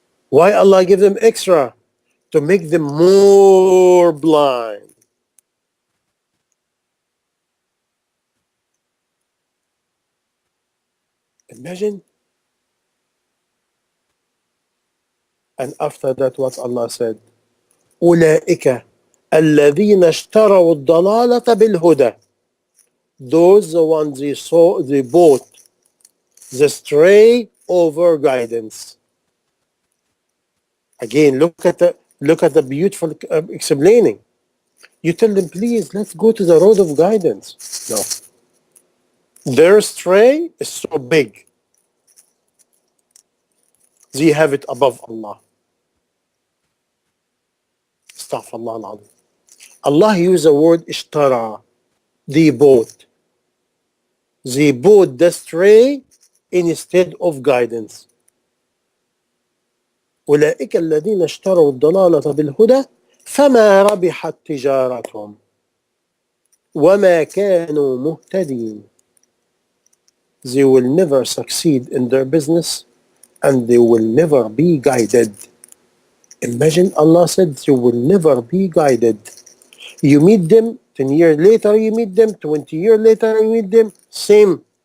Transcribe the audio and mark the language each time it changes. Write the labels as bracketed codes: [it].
[en] Why Allah give them extra? To make them more blind. Imagine. And after that, what Allah said? [ar] أولئك الذين اشتروا الضلالة بالهدى. [en] Those the ones they bought the stray over guidance. Again, look at the beautiful explaining. You tell them, please, let's go to the road of guidance. No. Their stray is so big. They have it above Allah. [ar] Astaghfirullah al-Azim. [en] Allah used the word ishtara. They bought. They bought the stray instead of guidance. [ar] أولئك الذين اشتروا الضلالة بالهدى فما ربحت تجارتهم وما كانوا مهتدين. [en] They will never succeed in their business and they will never be guided. Imagine Allah said they will never be guided. You meet them, 10 years later you meet them, 20 years later you meet them, same.